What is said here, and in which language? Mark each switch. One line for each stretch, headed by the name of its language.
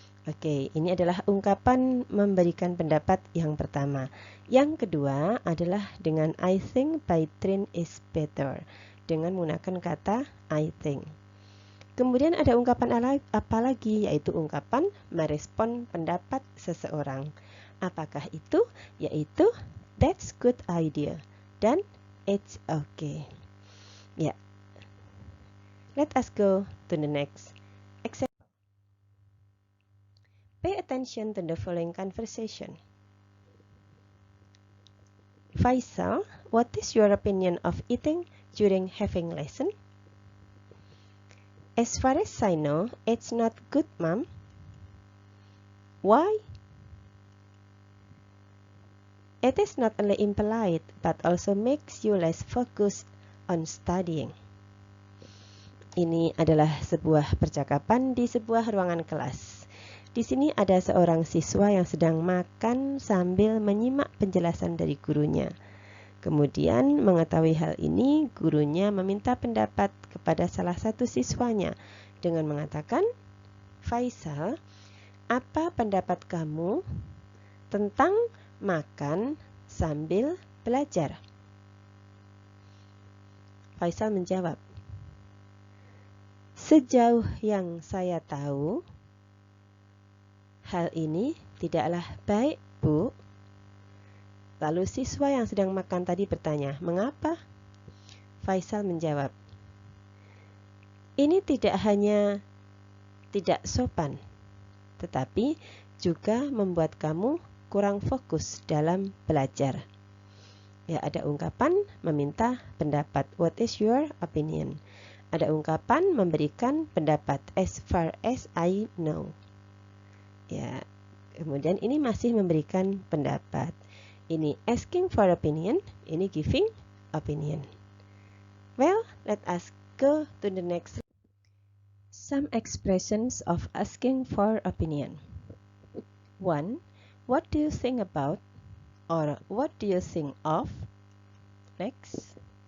Indonesian: Oke, ini adalah ungkapan memberikan pendapat yang pertama. Yang kedua adalah dengan
English: I think by train is better,
Indonesian: dengan menggunakan kata
English: I think.
Indonesian: Kemudian ada ungkapan apa lagi, yaitu ungkapan merespon pendapat seseorang. Apakah itu? Yaitu
English: that's good idea dan it's okay. Ya. Let us go to the next example. Pay attention to the following conversation. Faisal, what is your opinion of eating during having lesson? As far as I know, it's not good, Mom. Why? It is not only impolite, but also makes you less focused on studying.
Indonesian: Ini adalah sebuah percakapan di sebuah ruangan kelas. Di sini ada seorang siswa yang sedang makan sambil menyimak penjelasan dari gurunya. Kemudian mengetahui hal ini, gurunya meminta pendapat kepada salah satu siswanya dengan mengatakan, Faisal, Apa pendapat kamu tentang makan sambil belajar? Faisal menjawab, sejauh yang saya tahu, hal ini tidaklah baik, Bu. Lalu siswa yang sedang makan tadi bertanya, mengapa? Faisal menjawab, ini tidak hanya tidak sopan, tetapi juga membuat kamu kurang fokus dalam belajar. Ya, ada ungkapan meminta pendapat,
English: what is your opinion?
Indonesian: Ada ungkapan memberikan pendapat,
English: as far as I know.
Indonesian: Ya, kemudian ini masih memberikan pendapat.
English: Ini asking for opinion, ini giving opinion. Well, let us go to the next. Some expressions of asking for opinion. 1. What do you think about? Or what do you think of? Next.